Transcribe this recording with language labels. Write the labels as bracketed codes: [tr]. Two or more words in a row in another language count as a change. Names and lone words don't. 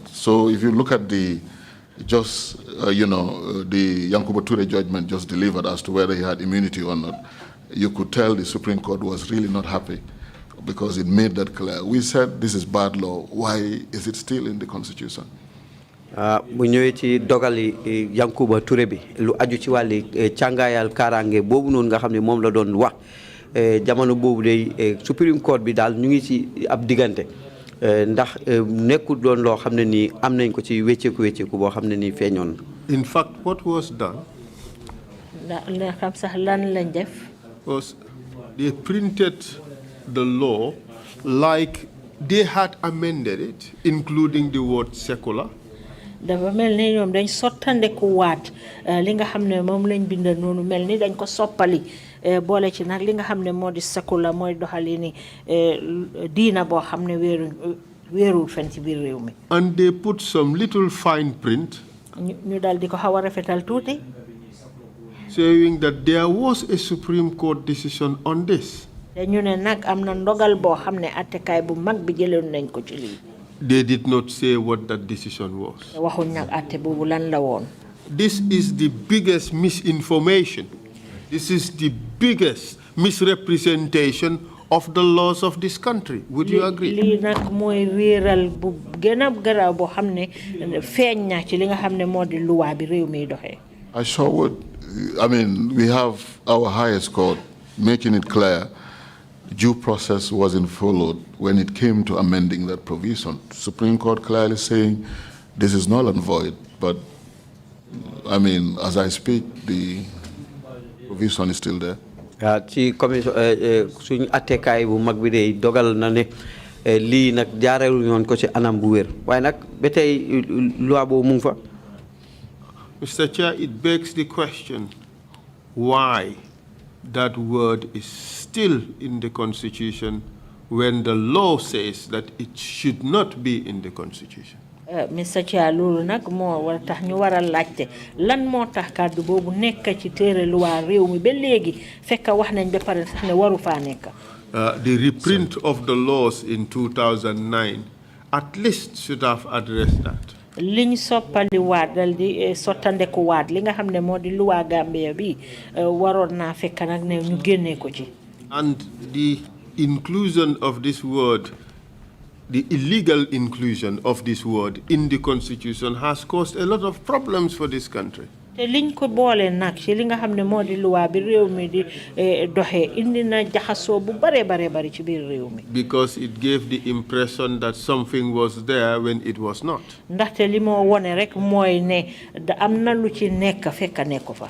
[en] So if you look at the the Yankuba Toure judgment just delivered as to whether he had immunity or not, you could tell the Supreme Court was really not happy because it made that clear. We said this is bad law. Why is it still in the Constitution? [wo] bu ñëwee ci dogali Yankuba Touré bi lu aju ci wàlli càngaayal kaaraange boobu noonu nga xam ne moom la doon wax jamono boobu day [en] Supreme Court [wo] bi daal ñu ngi ci ab diggante ndax nekkul doon loo xam ne nii am nañ ko ci wécceeku boo xam ne nii feeñoon. [en] In fact, what was done was they printed the law like they had amended it, including the word secular. [wo] dafa mel ni ñoom dañ sottandeku waat li nga xam ne moom lañ bind noonu mel ni dañ ko soppali boole ci nag li nga xam ne moo di secular mooy doxalini diina boo xam ne wéerul fen ci biir réew mi. [en] And they put some little fine print [wo] ñu dal di ko xaw a rafetal tuuti [en] saying that there was a Supreme Court decision on this. [wo] te ñu ne nag am na ndogal boo xam ne attekaay bu mag bi jëloon nañ ko ci lii. [en] They did not say what that decision was. This is the biggest misinformation. This is the biggest misrepresentation of the laws of this country. Would you agree? I sure would. I mean, we have our highest court making it clear due process wasn't followed when it came to amending that provision. Supreme Court clearly saying this is null and void, but I mean, as I speak, the provision is still there. [wo] Ci commission suñu attekaay bu mag bi de dogal na ne lii nag jaareelu ñoon ko ci anam bu wér waaye nag ba tey loi boobu mu ngi fa. [en] Mr. Chair, it begs the question, why that word is still in the Constitution when the law says that it should not be in the Constitution? Mr. Chair, [wo] loolu nag moo war tax ñu war a laajte lan moo tax kàddu boobu nekk ci téere loi réew mi ba léegi fekk wax nañ ba pare sax ne waru faa nekk. [en] The reprint of the laws in 2009 at least should have addressed that. [wo] liñ soppali waat dal di sottandeku waat li nga xam ne moo di loi Gambia bi waroon naa fekk nag ne ñu génnee ko ci. [en] And the inclusion of this word, the illegal inclusion of this word in the Constitution has caused a lot of problems for this country. [wo] te liñ ko boole nag ci li nga xam ne moo di loi bi réew mi di doxee indi na jaxasoo bu bare bari ci biir réew mi. [en] Because it gave the impression that something was there when it was not. [wo] ndaxte li moo wone rek mooy ne da am na lu ci nekk fekk nekk fa.